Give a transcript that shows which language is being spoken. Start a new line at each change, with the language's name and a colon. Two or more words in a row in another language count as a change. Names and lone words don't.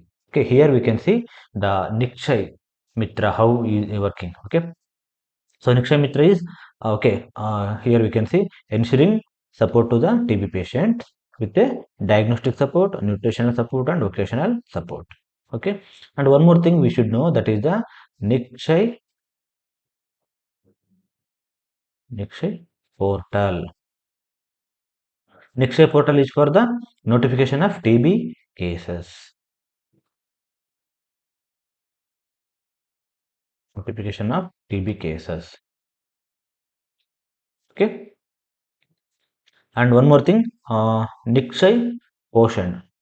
English: Okay, here we can see the Nikshay Mitra how is working. Okay, so Nikshay Mitra is okay. Here we can see ensuring support to the TB patient with a diagnostic support, nutritional support, and vocational support. Okay, and one more thing we should know, that is the Nikshay Nikshay portal. Nikshay portal is for the notification of TB cases. Notification of TB cases. Okay. And one more thing, Nikshay Poshan.